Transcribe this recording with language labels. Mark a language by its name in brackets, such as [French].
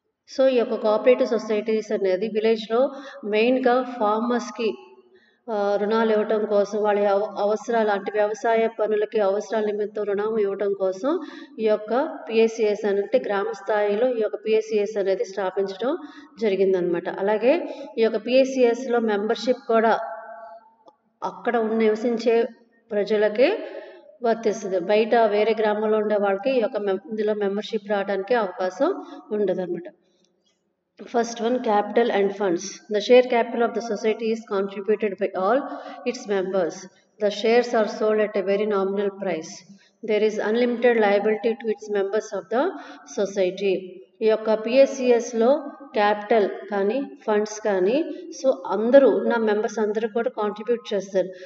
[Telugu] So ఈ యొక్క cooperative societies అనేది విలేజ్లో మెయిన్గా ఫార్మర్స్కి రుణాలు ఇవ్వటం కోసం, వాళ్ళ అవసరాలు అంటే వ్యవసాయ పనులకి అవసరాల నిమిత్తం రుణం ఇవ్వటం కోసం ఈ యొక్క పిఎస్సిఎస్ అంటే గ్రామ స్థాయిలో ఈ యొక్క పిఎస్సిఎస్ అనేది స్థాపించడం జరిగిందనమాట. అలాగే ఈ యొక్క పిఎస్సిఎస్లో మెంబర్షిప్ కూడా అక్కడ నివసించే ప్రజలకే వర్తిస్తుంది. బయట వేరే గ్రామంలో ఉండే వాళ్ళకి ఈ యొక్క ఇందులో మెంబర్షిప్ రావడానికి అవకాశం ఉండదు అనమాట. [English] First one, capital and funds. The share capital of the society is contributed by all its members. The shares are sold at a very nominal price. There is unlimited liability to its members of the society. [Telugu] ఈ యొక్క పిఎస్సిఎస్లో capital కానీ funds కానీ so అందరూ ఉన్న members అందరూ కూడా contribute చేస్తారు.